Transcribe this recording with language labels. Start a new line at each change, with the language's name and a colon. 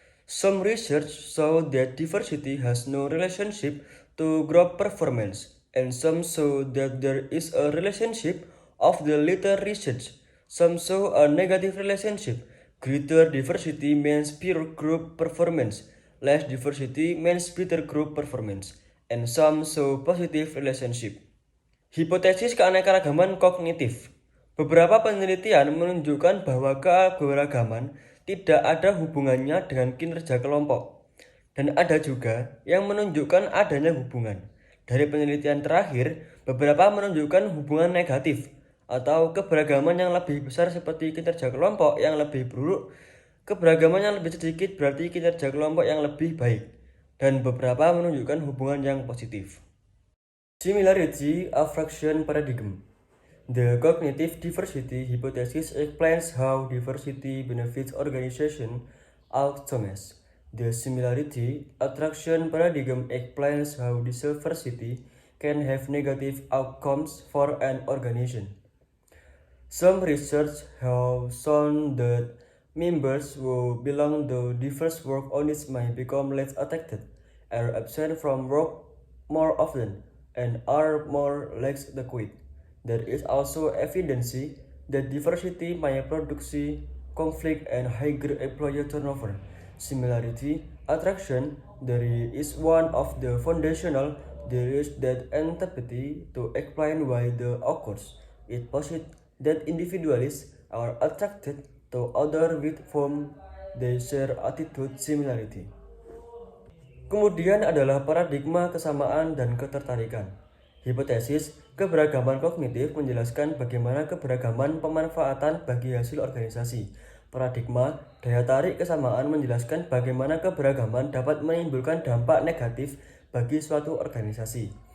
English: Some research show that diversity has no relationship to group performance, and some show that there is a relationship. Of the latter research, some show a negative relationship. Greater diversity means pure group performance, less diversity means better group performance, and some show positive relationship.
Indonesian: Hipotesis keanekaragaman kognitif. Beberapa penelitian menunjukkan bahwa keberagaman tidak ada hubungannya dengan kinerja kelompok. Dan ada juga yang menunjukkan adanya hubungan. Dari penelitian terakhir, beberapa menunjukkan hubungan negatif atau keberagaman yang lebih besar seperti kinerja kelompok yang lebih buruk, keberagaman yang lebih sedikit berarti kinerja kelompok yang lebih baik, dan beberapa menunjukkan hubungan yang positif.
English: Similarity attraction paradigm. The cognitive diversity hypothesis explains how diversity benefits organization outcomes. The similarity attraction paradigm explains how diversity can have negative outcomes for an organization. Some research have shown that members who belong to diverse work units may become less affected, are absent from work more often, and are more likely to quit. There is also evidence that diversity may produce conflict and higher employee turnover. Similarity attraction theory is one of the foundational theories that empathy to explain why the occurs. It posits that individuals are attracted to others with whom they share attitude similarity.
Indonesian: Kemudian adalah paradigma kesamaan dan ketertarikan. Hipotesis keberagaman kognitif menjelaskan bagaimana keberagaman pemanfaatan bagi hasil organisasi. Paradigma daya tarik kesamaan menjelaskan bagaimana keberagaman dapat menimbulkan dampak negatif bagi suatu organisasi.